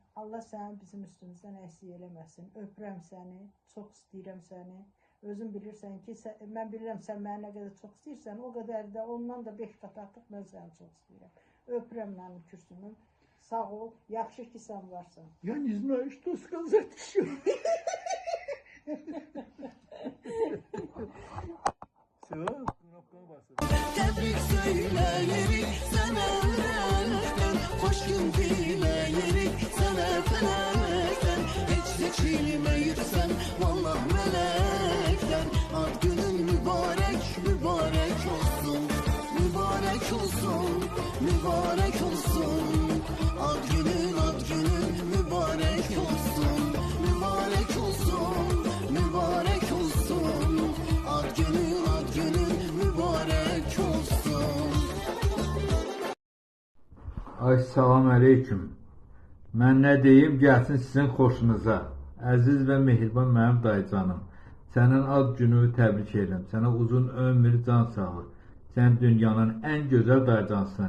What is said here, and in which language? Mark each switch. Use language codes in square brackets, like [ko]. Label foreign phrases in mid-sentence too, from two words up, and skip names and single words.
[az] Allah səni bizim üstümüzdən əksik eləməsin. Öpürəm səni, çox istəyirəm səni. Özün bilirsən ki, mən bilirəm sən mənə nə qədər çox istəyirsən, o qədər də ondan da 5 qat artıq mən səni çox istəyirəm. Öpürəm mənim kürsümüm. Sağ ol, yaxşı ki sən varsan. [ru] Я не знаю, что сказать еще. Все, [az] knopkaya basın. Tebrik söyleyirik sana yürekten, hoş gün dileyirik sana felekten. Hiç seçilmeyirsen vallah melekten. Ad günün mübarek, mübarek olsun. Mübarek olsun, mübarek olsun. Ad günün mübarek olsun. Mübarek olsun, mübarek olsun. Ad günün mübarek olsun. Ay salam əleyküm. Mən nə deyim, gəlsin sizin xoşunuza. Əziz və mehriban mənim dayıcanım. Sənin ad günü təbrik edirəm. Sənə uzun ömür, can sağlıq. Sən dünyanın ən gözəl dayıcansın.